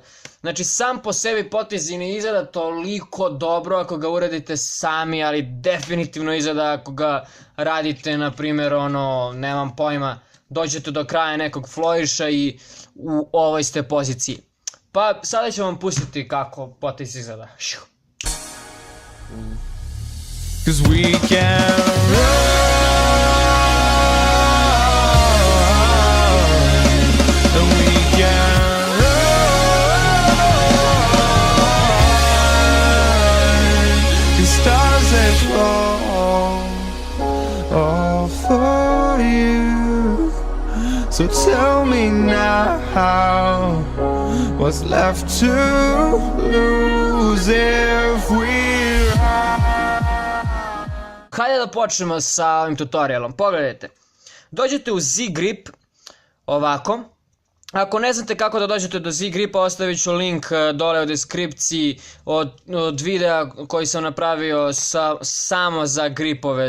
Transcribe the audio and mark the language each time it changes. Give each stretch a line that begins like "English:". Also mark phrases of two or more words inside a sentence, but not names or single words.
Bosnian: Znači, sam po sebi potez i ne izgleda toliko dobro ako ga uradite sami, ali definitivno izgleda ako ga radite, na primjer, nemam pojma, dođete do kraja nekog flouriša i u ovoj ste poziciji. Pa sada ću vam pustiti kako potez izgleda.
English: Cause we can run, and we can run. The stars they fall all for you. So tell me now, what's left to lose if we
Bosnian: Hajde da počnemo sa ovim tutorialom. Pogledajte. Dođete u Z-Grip, ovako. Ako ne znate kako da dođete do Z-Gripa, ostavit ću link dole u deskripciji od videa koji sam napravio samo za gripove.